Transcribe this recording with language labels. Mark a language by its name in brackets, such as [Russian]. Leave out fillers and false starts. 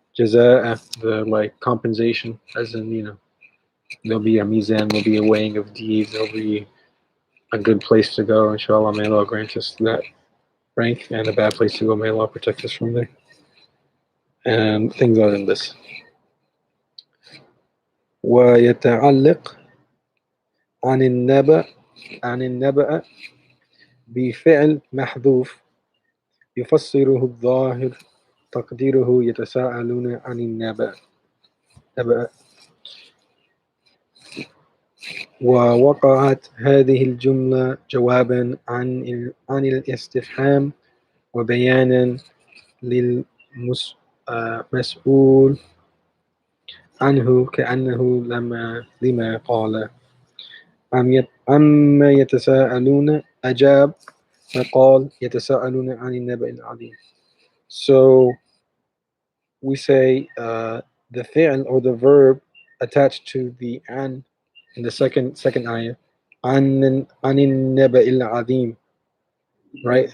[English] Jaza'a, the like compensation, as in, you know, there'll be a mizan, there'll be a weighing of deeds, there'll be a good place to go, inshallah. May Allah grant us that rank, and a bad place to go, may Allah protect us from there. And things other than this. [Arabic] ويتعلق عن النبأ بفعل محذوف يفسره الظاهر تقديره يتساءلون عن النبأ. ووقعت هذه الجملة جوابا عن الاستفهام وبيانا للمسؤول عنه كأنه لما قال عما يتساءلون أجاب فقال يتساءلون عن النبأ العظيم. [English] So we say the fi'l or the verb attached to the an in the second ayah, [Arabic] عن النبأ العظيم, [English] right?